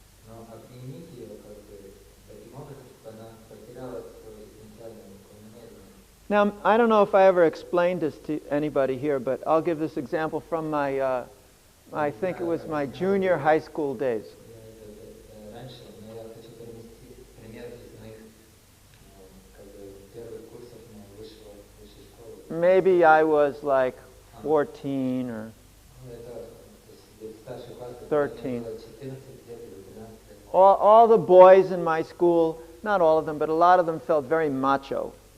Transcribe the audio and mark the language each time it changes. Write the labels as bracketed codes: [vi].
[ru] Но объединить ее как бы таким образом, чтобы она потеряла свою изначальную намерение. [en] Now, I don't know if I ever explained this to anybody here, but I'll give this example from my, I think it was my junior high school days. [ru] Раньше, но я хочу привести пример из моих как бы первых курсов высшей школы. [en] Maybe I was like 14 or [ru] Ну, это то есть, где старший класс, [en] 13. [ru] мне было 14 лет или 13 лет. [en] all the boys in my school, not all of them, but a lot of them felt very macho.